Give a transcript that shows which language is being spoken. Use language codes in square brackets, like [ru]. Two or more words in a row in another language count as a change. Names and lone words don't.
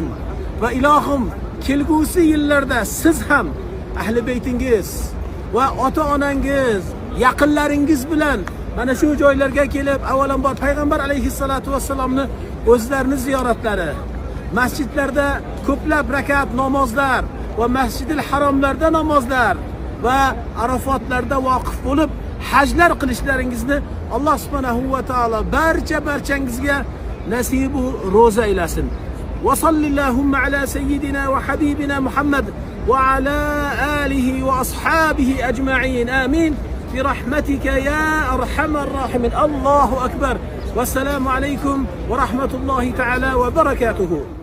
[uz] Va ilohim, kelgusi yillarda siz ham ahli baytingiz va ota-onangiz, yaqinlaringiz bilan mana shu joylarga kelib, avvalambor Payg'ambar [ar] عليه الصلاة والسلام [uz] o'zlarini ziyoratlari, masjidlarda ko'plab rakat namozlar va Masjidil Haromlarda namozlar va Arafotlarda voqif bo'lib hajlar qilishlaringizni Alloh [ar] سبحانه وتعالى [uz] barchangizga nasibu ro'za aylasin. [ar] وصلى الله على سيدنا وحبيبنا محمد وعلى آله وأصحابه أجمعين. Amin. برحمتك يا أرحم الراحمين. الله أكبر. والسلام عليكم ورحمة الله تعالى وبركاته.